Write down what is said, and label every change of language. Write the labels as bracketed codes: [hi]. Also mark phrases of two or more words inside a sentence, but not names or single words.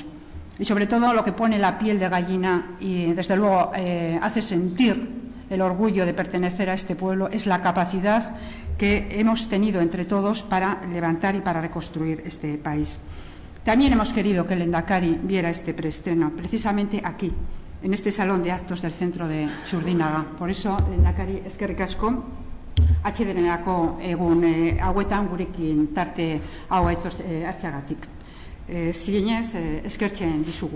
[es] Y sobre todo lo que pone la piel de gallina y desde luego hace sentir el orgullo de pertenecer a este pueblo es la capacidad que hemos tenido entre todos para levantar y para reconstruir este país. También hemos querido que el Lehendakari viera este preestreno, precisamente aquí, en este salón de actos del centro de Txurdinaga. Por eso, [eu] Lehendakari, eskerrik asko, atsedenerako egun hauetan gurekin tarte hau hartzeagatik. Zinez, eskertzen dizugu.